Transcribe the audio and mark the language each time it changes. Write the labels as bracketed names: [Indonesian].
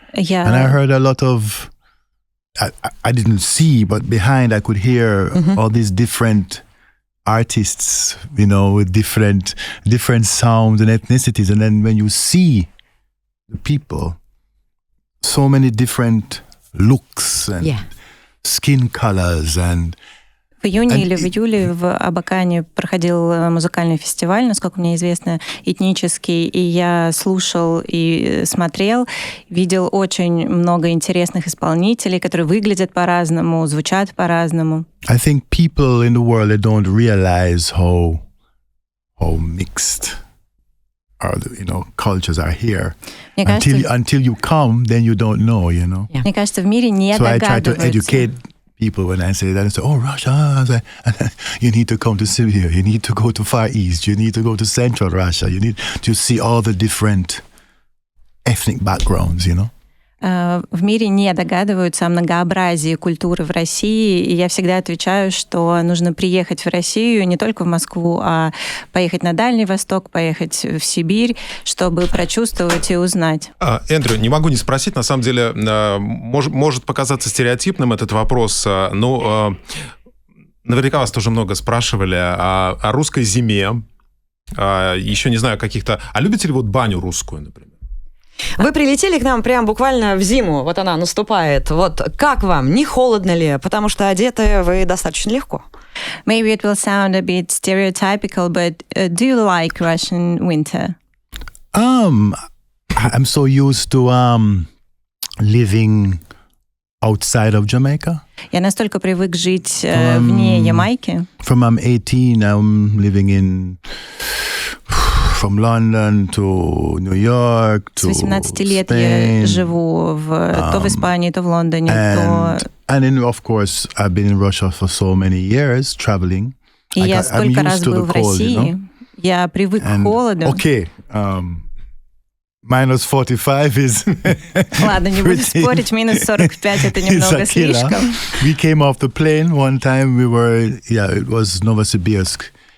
[English] And I heard a lot of I didn't see, but behind I could hear all these different artists, you know, with different sounds and ethnicities. And then when you see the people, so many different looks and skin colors and [Russian] В июне или в июле в Абакане проходил музыкальный фестиваль, насколько мне известно, этнический, и я слушал и смотрел, видел очень много интересных исполнителей, которые выглядят по-разному, звучат по-разному. [English] I think people in the world, they don't realize how mixed cultures are here. Until you come, then you don't know, Yeah. [Russian] Мне кажется, в мире не догадываются. [English] People when I say that, I say, "Oh, Russia! You need to come to Syria. You need to go to Far East. You need to go to Central Russia. You need to see all the different ethnic backgrounds." [Russian] В мире не догадываются о многообразии культуры в России, и я всегда отвечаю, что нужно приехать в Россию, не только в Москву, а поехать на Дальний Восток, поехать в Сибирь, чтобы прочувствовать и узнать. Эндрю, не могу не спросить, на самом деле, может показаться стереотипным этот вопрос, но наверняка вас тоже много спрашивали о русской зиме, еще не знаю, каких-то... А любите ли баню русскую, например? Вы прилетели к нам прям буквально в зиму, вот она наступает. Вот как вам, не холодно ли? Потому что одеты вы достаточно легко. [English] Maybe it will sound a bit stereotypical, but do you like Russian winter? I'm so used to living outside of Jamaica. [Russian] Я настолько привык жить вне Ямайки. [English] From I'm 18, I'm living from London to New York to [Russian] С 18 лет [English] Spain, [Russian] я живу то в Испании, то в Лондоне, то... [English] And then, of course, I've been in Russia for so many years, traveling. [Russian] И я столько раз был в России. Я привык к холоду. [English] Okay, minus 45 is... [Russian] Ладно, не буду спорить, минус 45 это немного слишком. [English] We came off the plane one time, it was Novosibirsk.